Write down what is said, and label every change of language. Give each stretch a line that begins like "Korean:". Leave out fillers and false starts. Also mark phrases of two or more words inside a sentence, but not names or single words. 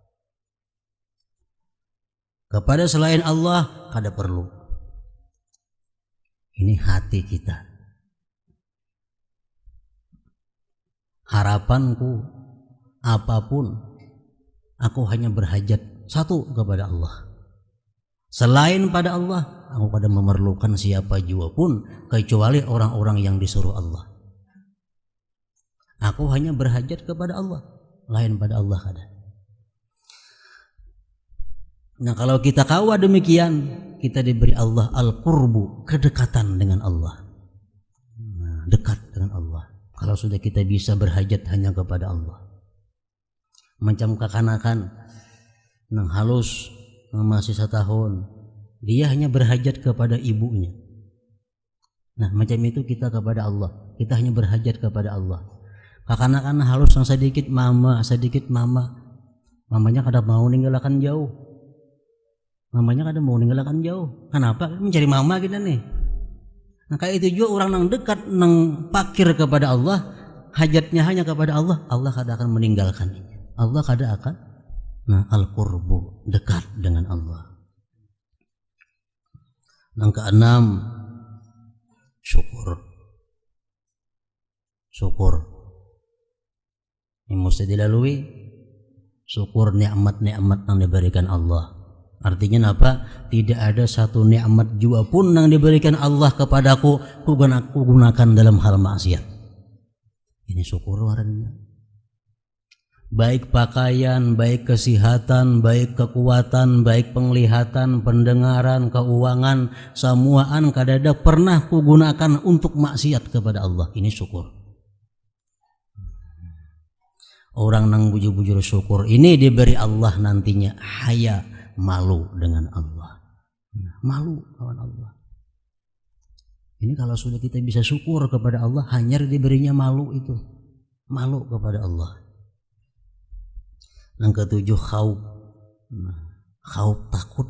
Banjar: Kepada selain Allah kada perlu.
Indonesian: Ini hati kita. Harapanku apapun, aku hanya berhajat satu kepada Allah. Selain pada Allah,
Banjar: aku kada memerlukan siapa jua pun kecuali orang-orang yang disuruh Allah. Aku hanya berhajat kepada Allah, lain pada Allah kada. Nah, kalau kita kawa demikian, kita diberi Allah al-qurbu,
Indonesian: kedekatan dengan Allah. Nah, dekat dengan Allah. Kalau sudah kita bisa berhajat hanya kepada Allah.
Banjar: Macam kekanakan nang halus nang masih 1 tahun, dia hanya berhajat kepada ibunya. Nah, macam itu kita kepada Allah. Kita hanya berhajat kepada Allah. Kekanakan halus nang sedikit mama. Mamanya kada mau ninggalkan jauh. Mamanya kada mau ninggalkan jauh.
Indonesian: Kenapa? Mencari mama kita nih. Nah, kayak itu juga orang yang dekat, yang pakir kepada Allah, hajatnya hanya kepada Allah, Allah kada akan meninggalkannya.
Banjar: Allah kada akan. Nah, al-qurbu,
Indonesian: dekat dengan Allah. Yang keenam, syukur. Syukur. Ini mesti dilalui. Syukur nikmat-nikmat yang diberikan Allah. Artinya apa? Tidak ada satu nikmat jua pun yang diberikan Allah kepadaku ku gunakan dalam hal maksiat. Ini syukur orangnya.
Banjar: Baik pakaian, baik kesehatan, baik kekuatan, baik penglihatan, pendengaran, keuangan, semuaan kadada pernah ku gunakan untuk maksiat kepada Allah. Ini syukur. Orang nang bujur-bujur syukur ini diberi Allah nantinya haya,
Indonesian: malu dengan Allah.
Banjar: Malu lawan Allah.
Indonesian: Ini kalau sudah kita bisa syukur kepada Allah, hanya diberinya malu itu. Malu kepada Allah. Yang ketujuh, khauf. Khauf, takut.